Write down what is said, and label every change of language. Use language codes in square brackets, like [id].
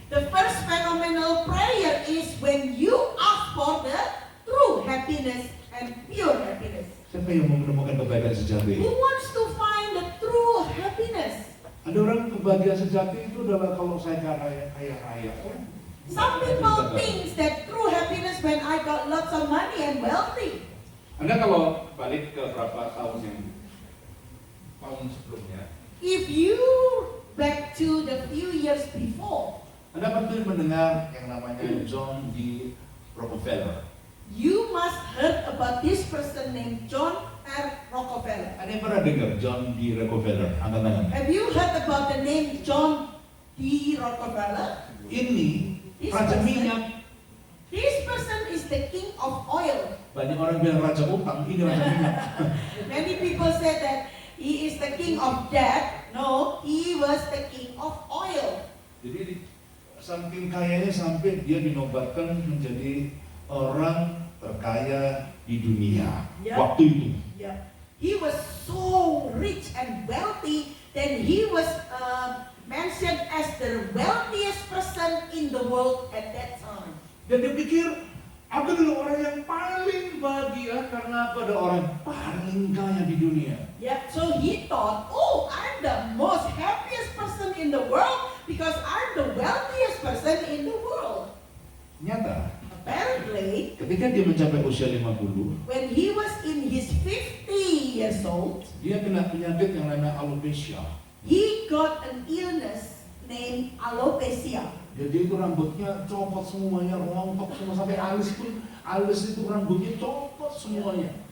[en] the first phenomenal prayer is when you ask for the true happiness and pure happiness. [id] Siapa yang mau menemukan kebahagiaan sejati? [en] Who wants to find the true happiness? [id] Ada orang kebahagiaan sejati itu adalah kalau saya kaya raya. [en] Some people think that true happiness when I got lots of money and wealthy. [id] Anda kalau balik ke berapa tahun sebelumnya, [en] If you back to the few years before, [id] Anda pasti mendengar yang namanya John D. Rockefeller. [en] you must heard about this person named John R. Rockefeller. [id] Ada yang pernah dengar John D. Rockefeller? Angkat tangan. [en] Have you heard about the name John D. Rockefeller? [id] Ini [en] This [id] raja [en] person- [id] minyak. [en] This person is the king of oil. [id] Banyak orang bilang raja utang, ini raja minyak. [en] Many people say that he is the king of debt. No, he was the king of oil. [id] Jadi saking kayanya sampai dia dinobatkan menjadi orang terkaya di dunia Ya. waktu itu. [en] Yeah. He was so rich and wealthy that he was mentioned as the wealthiest person in the world at that time. [id] Dan dia pikir aku adalah orang yang paling bahagia karena aku ada orang paling kaya di dunia. [en] Yeah, so he thought, oh, I'm the most happiest person in the world because I'm the wealthiest person in the world. [id] Nyata, [en] Apparently, [id] ketika dia mencapai usia 50, [en] when he was in his 50 years old, [id] dia kena penyakit yang namanya alopecia. [en] he got an illness named alopecia. [id] Jadi itu rambutnya copot semuanya, rontok semua sampai alis itu rambutnya copot semuanya.